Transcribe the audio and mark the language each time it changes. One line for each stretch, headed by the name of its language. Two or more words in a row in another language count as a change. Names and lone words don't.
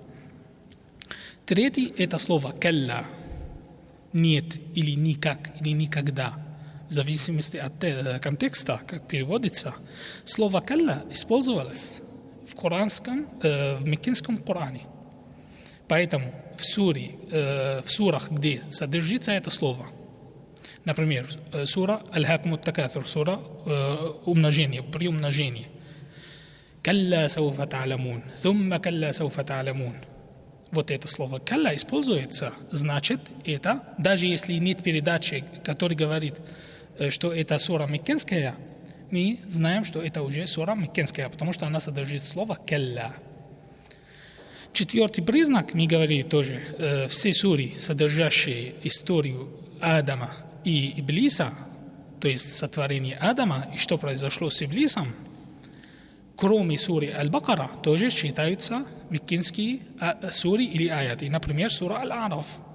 Russian: Третий – это слово «калла» – «нет» или «никак» или «никогда». В зависимости от контекста, как переводится, слово «калла» использовалось в меккинском Коране. Поэтому в сурах, где содержится это слово, например, сура «Аль-Хакум ат-Такафур», сура умножения, при умножении,
Arabic: كلا سوف تعلمون ثم كلا سوف تعلمون».
Russian: Вот это слово «калла» используется, значит, это, даже если нет передачи, которая говорит, что это сура меккинская, мы знаем, что это уже сура меккинская, потому что она содержит слово «калла». Четвертый признак, мы говорили тоже, все суры, содержащие историю Адама и Иблиса, то есть сотворение Адама и что произошло с Иблисом, кроме суры Аль-Бакара, тоже считаются меккинские суры или аяты, например, сура Аль-Араф.